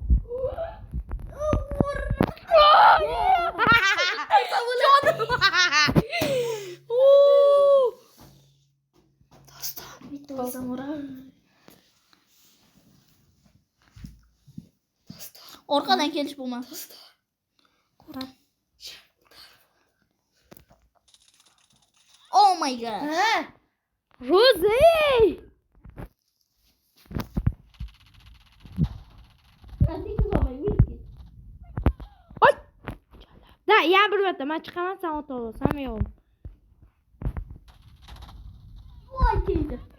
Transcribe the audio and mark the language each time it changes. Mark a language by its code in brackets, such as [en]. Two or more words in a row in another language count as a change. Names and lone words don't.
[uz] Bitta olsam urar. Orqadan kelish bo'lmadi. Ko'ran. [en] Oh my god. [uz] Rozi! Oy! Da, yana bir marta men chiqaman, sen ota olasan, yo'q. Voy keldi.